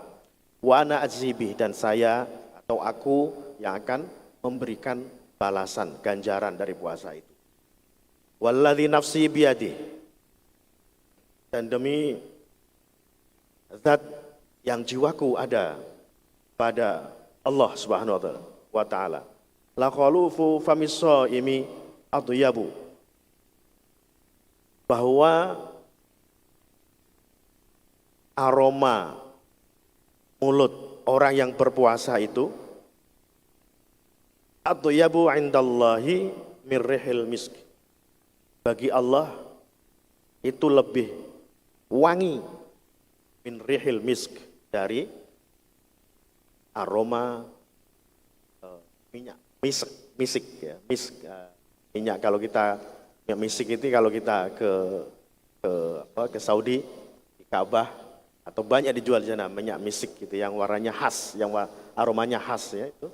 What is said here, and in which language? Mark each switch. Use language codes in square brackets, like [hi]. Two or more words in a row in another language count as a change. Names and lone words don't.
[ar] وأنا أجزي به, [id] dan saya atau aku yang akan memberikan balasan, ganjaran dari puasa itu. [ar] والذي نفسي بيده, [id] dan demi zat yang jiwaku ada pada Allah [ar] سبحانه وتعالى. لخلوف فم الصائم أطيب, [id] bahwa aroma mulut orang yang berpuasa itu [ar] أطيب عند الله من ريح المسك, [id] bagi Allah itu lebih wangi [ar] من ريح المسك, [id] dari aroma minyak misik ya, minyak. Kalau kita minyak misik itu kalau kita ke Saudi, di Ka'bah, atau banyak dijual di sana minyak misik gitu yang warnanya khas, yang aromanya khas ya itu.